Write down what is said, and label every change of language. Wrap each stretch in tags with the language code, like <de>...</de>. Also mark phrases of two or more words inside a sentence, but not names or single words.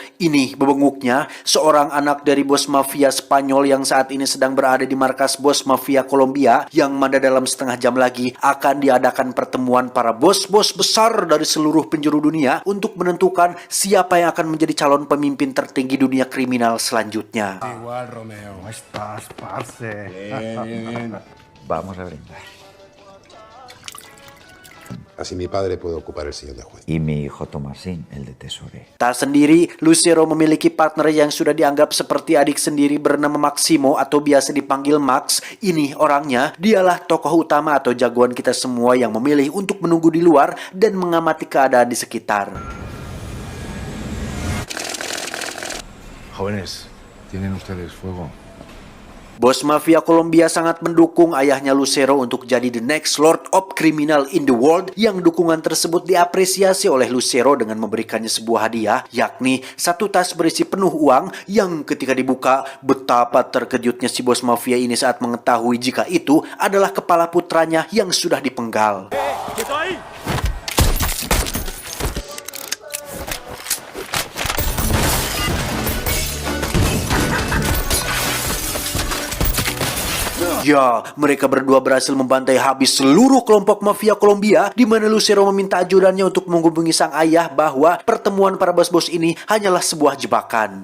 <id>Ini bebenguknya, seorang anak dari bos mafia Spanyol yang saat ini sedang berada di markas bos mafia Kolombia, yang mana dalam setengah jam lagi akan diadakan pertemuan para bos-bos besar dari seluruh penjuru dunia untuk menentukan siapa yang akan menjadi calon pemimpin tertinggi dunia kriminal selanjutnya.</id> <es>Igual, Romeo. Estás, parce. Bien. Vamos a brindar. Así mi padre puede ocupar el sillón de juez. Y mi hijo Tomasín, el de tesorero.</es> <id>Tak sendiri, Lucero memiliki partner yang sudah dianggap seperti adik sendiri bernama Maximo atau biasa dipanggil Max. Ini orangnya, dialah tokoh utama atau jagoan kita semua yang memilih untuk menunggu di luar dan mengamati keadaan di sekitar.</id> <es>Jóvenes, ¿tienen ustedes fuego?</es> <id>Bos mafia Kolombia sangat mendukung ayahnya Lucero untuk jadi</id> <en>the next Lord of Criminal in the world,</en> <id>yang dukungan tersebut diapresiasi oleh Lucero dengan memberikannya sebuah hadiah, yakni satu tas berisi penuh uang yang ketika dibuka, betapa terkejutnya si bos mafia ini saat mengetahui jika itu adalah kepala putranya yang sudah dipenggal. Ya, mereka berdua berhasil membantai habis seluruh kelompok mafia Kolombia, di mana Lucero meminta ajudannya untuk menghubungi sang ayah bahwa pertemuan para bos-bos ini hanyalah sebuah jebakan.</id>